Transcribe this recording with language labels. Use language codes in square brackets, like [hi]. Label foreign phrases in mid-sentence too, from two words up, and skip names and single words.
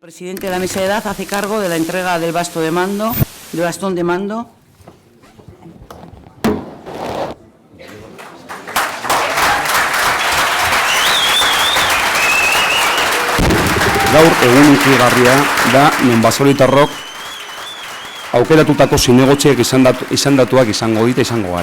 [es] El presidente de la mesa de edad hace cargo de la entrega del bastón de mando. [eu] Gaur egun ikusgarria da non baserritarrok aukeratutako zinegotziak izendatuak izango gara.